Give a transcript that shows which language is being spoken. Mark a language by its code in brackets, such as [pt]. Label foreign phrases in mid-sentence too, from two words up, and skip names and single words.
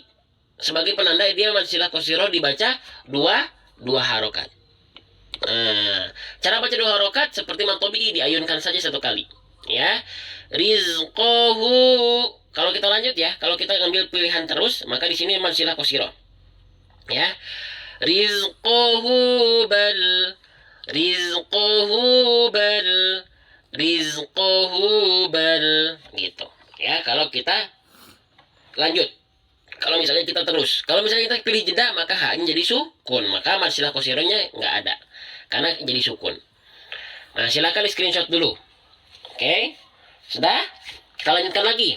[id] Sebagai penanda dia mad silah kosiro dibaca dua harokat. Nah, cara baca dua harokat seperti mad tabi'i, diayunkan saja satu kali. Ya. Rizqahu. Kalau kita lanjut ya, kalau kita ambil pilihan terus, maka di sini mad silah kosiro. Ya. [ar] رزقه بل. رزقه بل. رزقه بل. [id] Gitu. Ya, kalau kita lanjut. Kalau misalnya kita terus. Kalau misalnya kita pilih jeda, maka haknya jadi sukun. Maka mad silah kosironya nggak ada. Karena jadi sukun. Nah, silakan di screenshot dulu. Oke? Sudah? Kita lanjutkan lagi.